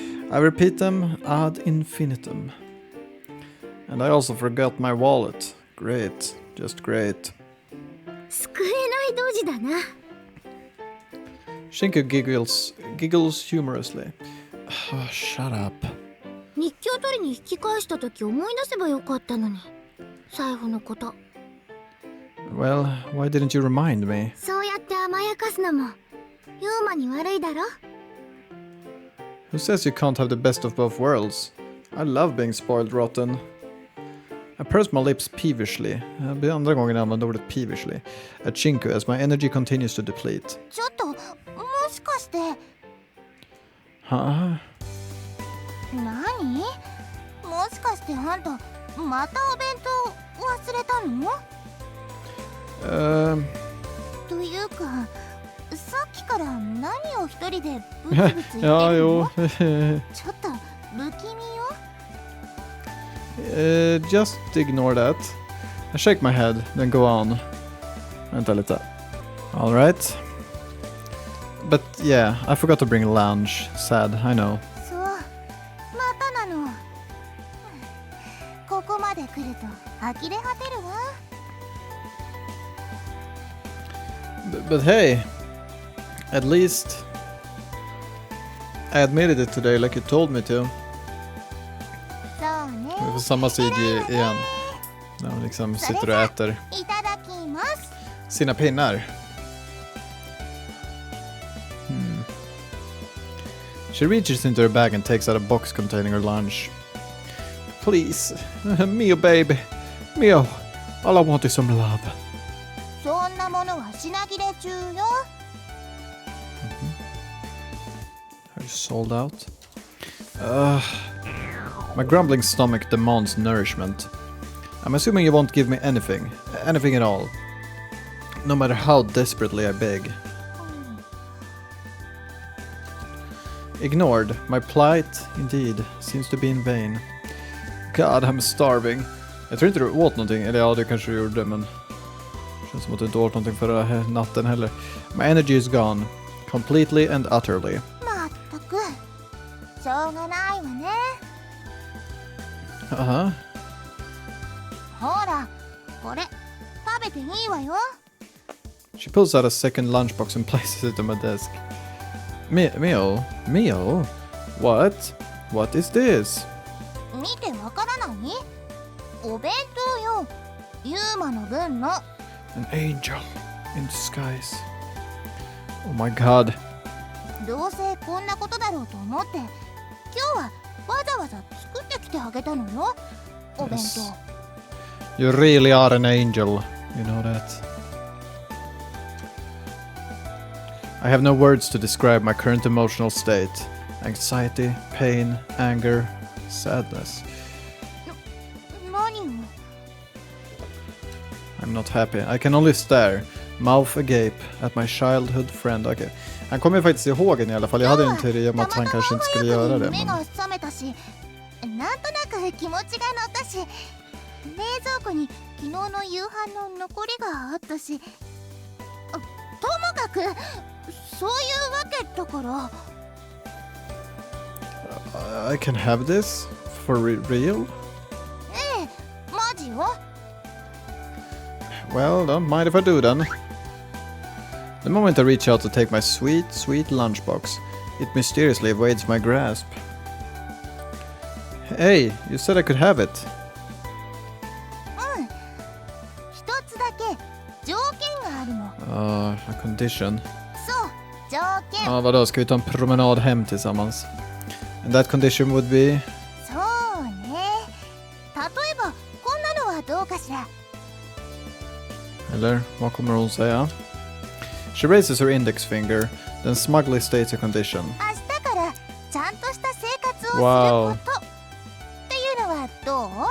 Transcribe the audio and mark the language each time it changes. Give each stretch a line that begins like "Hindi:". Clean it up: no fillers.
English: I repeat them ad infinitum. And I also forgot my wallet. Great, just great.
Japanese: 救えない同時だな。
English: Shinku giggles humorously. Shut up.
Japanese: 日記を取りに引き返した時思い出せばよかったのに。財布のこと。
English: Well, why didn't you remind me?
Japanese: そうやって甘やかすのもユーマに悪いだろ。
English: Who says you can't have the best of both worlds? I love being spoiled rotten. I purse my lips peevishly.
Swedish: Det blir andra gången jag använder ordet peevishly.
English: At Shinku as my energy continues to deplete.
Japanese: ちょっともしかして。
English: Huh?
Japanese: 何？もしかしてあんたまたお弁当忘れたの？というかさっきから何を一人でブツブツ言ってるの？ちょっと不気味よ。
English: Just ignore that. I shake my head, then go on.
Swedish: Vänta lite.
English: Alright. But yeah, I forgot to bring lunch. Sad, I know.
Japanese: そう、またなの。ここまで来ると呆れ果てるわ。
English: But hey, at least I admitted it today like you told me to.
Japanese: そうね。
Swedish: Vi får samma CG igen. När hon liksom sitter och äter
Japanese: いただきます。
Swedish: sina pinnar.
English: She reaches into her bag and takes out a box containing her lunch. Please, Mio baby, Mio, all I want is some love.
Japanese: そんなものは品切れ中よ。
English: Are you sold out? My grumbling stomach demands nourishment. I'm assuming you won't give me anything at all. No matter how desperately I beg. Ignored, my plight, indeed, seems to be in vain. God, I'm starving.
Swedish: Jag tror inte du åt någonting, eller ja, det kanske du gjorde, men... Känns som att du inte åt någonting förra natten heller.
English: My energy is gone. Completely and utterly.
Japanese: まったく、しょうがないわね。
English: Uh-huh.
Japanese: ほら、これ、食べていいわよ。
English: She pulls out a second lunchbox and places it on my desk. Mio? What? What is this?
Japanese: 見てわからない？お弁当よ。ユーマの分の。
English: An angel in disguise. Oh my god.
Japanese: どうせこんなことだろうと思って、今日はわざわざ作ってきてあげたのよ。お弁
English: Yes.
Japanese: 当。
English: You really are an angel. You know that. I have no words to describe my current emotional state. Anxiety, pain, anger, sadness.
Japanese: 何を？
English: I'm not happy. I can only stare, mouth agape, at my childhood friend. Okay.
Swedish: Han kommer faktiskt ihåg den i alla fall. Jag hade en teori om att han kanske inte skulle göra det.
Japanese: 目
Swedish: Men...
Japanese: が覚めたし、なんとなく気持ちが乗ったし、冷蔵庫に昨日の夕飯の残りがあったし、ともかくそういうわけだから。
English: I can have this? For real?
Japanese: ええ、マジよ。
English: Well, don't mind if I do then. The moment I reach out to take my sweet, sweet lunchbox, it mysteriously evades my grasp. Hey, you said I could have it.
Japanese: うん。一つだけ条件があるの。
English: A condition.
Japanese: そう、条件。
Swedish: Vadå, ska vi ta en promenad hem tillsammans?
English: And that condition would be?
Japanese: そうね。例えばこんなのはどうかしら。
Swedish: Eller vad kommer hon säga?
English: She raises her index finger, then smugly states a condition.
Japanese: 明日からちゃんとした生活をする
English: Wow.
Japanese: ことっていうのはどう？